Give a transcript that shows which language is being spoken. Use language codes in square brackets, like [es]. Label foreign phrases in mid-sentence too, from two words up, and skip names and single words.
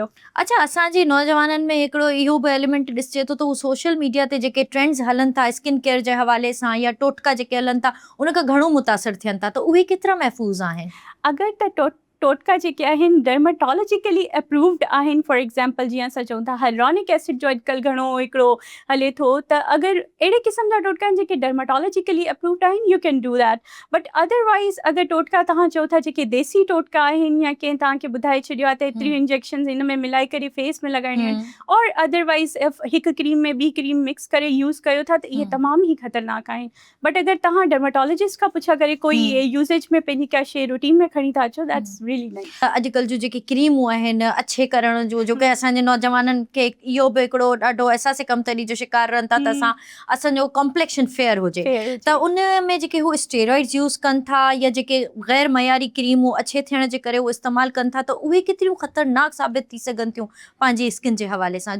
[sd] अच्छा, असांजे नौजवाननि में हिकिड़ो इहो बि एलिमेंट ॾिसिजे थो त उहो [en] social media [sd] ते जेके ट्रेंड्स हलनि था [en] skin care [sd] जे हवाले सां या टोटका जेके हलनि था उन खां घणो मुतासिर थियनि था, त उहे केतिरा महफ़ूज़ आहिनि? अगरि त टोटका जेके आहिनि [en] dermatologically approved [sd] आहिनि। [en] for example, [sd] जीअं असां चऊं था [en] hyaluronic acid [sd] जो अॼुकल्ह घणो हिकिड़ो हले थो, त अगरि अहिड़े क़िस्म जा टोटका आहिनि जेके [en] dermatologically approved [sd] आहिनि, [en] You can do that. But otherwise [sd] अगरि टोटका तव्हां चओ था जेके देसी टोटका आहिनि या कंहिं तव्हांखे ॿुधाए छॾियो आहे त एतिरियूं इंजेक्शन्स हिन में मिलाए करे फेस में लॻाइणियूं आहिनि, और अदरवाइज़ हिकु क्रीम में ॿी क्रीम मिक्स करे यूज़ कयो था, त इहे तमामु ई ख़तरनाक आहिनि। बट अगरि तव्हां डर्मेटोलॉजिस्ट खां पुछा करे कोई यूज़ेज में पंहिंजी का शइ रूटीन में खणी था अचो, [en] That's really nice. [sd] अॼुकल्ह जूं जेके क्रीमूं आहिनि अच्छे करण जो, जोके असांजे नौजवाननि खे इहो बि हिकिड़ो ॾाढो अहसासे कमतरी जो शिकार रहनि था त असांजो [en] complexion fair [sd] हुजे, त उन में जेके हू स्टेरॉइड्स यूज़ कनि था या जेके गैर मयारी क्रीमूं अच्छे थियण जे करे उहो इस्तेमालु कनि था, त उहे केतिरियूं ख़तरनाक साबित थी सघनि थियूं पंहिंजी स्किन जे हवाले सां?